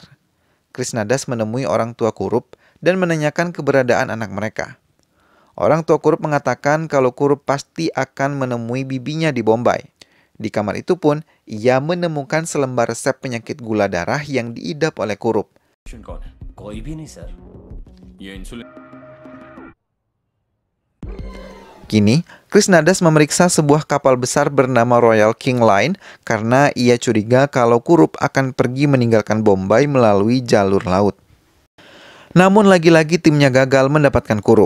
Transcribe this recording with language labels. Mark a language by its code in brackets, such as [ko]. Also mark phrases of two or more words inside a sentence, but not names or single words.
[id] Krishnadas menemui orang tua Kurup dan menanyakan keberadaan anak mereka. Orang tua Kurup mengatakan kalau Kurup pasti akan menemui bibinya di Bombay. Di kamar itu pun, ia menemukan selembar resep penyakit gula darah yang diidap oleh Kurup. [hi] कौन है? कोई भी नहीं सर. ये इंसुलिन. [id] Kini, Krishnadas memeriksa sebuah kapal besar bernama Royal King Line karena ia curiga kalau Kurup akan pergi meninggalkan Bombay melalui jalur laut. Namun lagi-lagi timnya gagal mendapatkan Kurup.